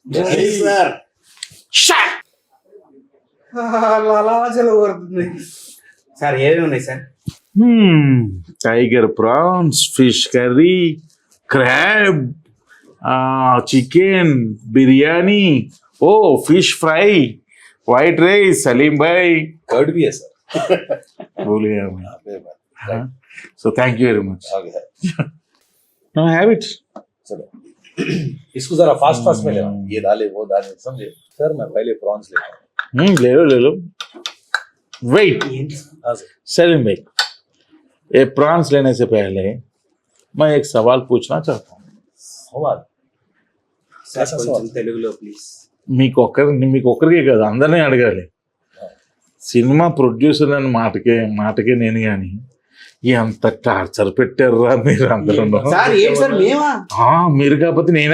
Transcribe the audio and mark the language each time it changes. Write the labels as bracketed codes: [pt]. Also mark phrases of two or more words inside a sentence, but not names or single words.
[te] సార్ ఏమేమి ఉన్నాయి సార్? [en] Tiger prawns, fish curry, crab, chicken biryani, o fish fry, white rice, [hi] సలీం భాయ్, कर्ड भी है सर. भूल गया मैं. [en] So thank you very much. Now have it. [hi] चलो इसको जरा [en] fast fast [hi] में लेना, ये डाले वो डाले, समझे सर? मैं पहले प्रॉन्स लेता हूँ. ले लो. Wait, हाँ सर. सलीम भाई, ये प्रॉन्स लेने से पहले मैं एक सवाल पूछना चाहता हूँ. सवाल? [te] సార్ కొంచెం తెలుగులో ప్లీజ్. మీకు ఒక్కరికే కదా, అందరినీ అడగాలి. [en] cinema producer [te] అని మాటకే నేను కానీ ఎంత టార్చర్ పెట్టారా మీరు అందరూ. సార్ ఏంటి సార్ మేమా? మీరు కాకపోతే నేనా?